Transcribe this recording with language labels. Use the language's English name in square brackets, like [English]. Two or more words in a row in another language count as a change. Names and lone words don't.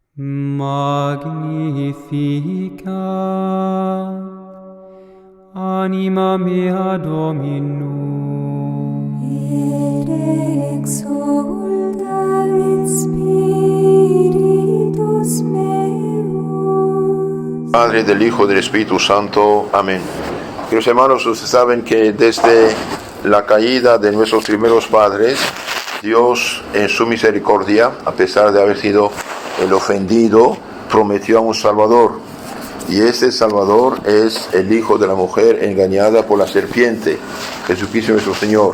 [Latin] Magnificat anima mea Dominum, et exulta in spiritus meus. [Spanish] Padre, del Hijo, del Espíritu Santo. Amén. Queridos hermanos, ustedes saben que desde la caída de nuestros primeros padres, Dios en su misericordia, a pesar de haber sido el ofendido, prometió a un Salvador. Y este Salvador es el Hijo de la mujer engañada por la serpiente, Jesucristo nuestro Señor.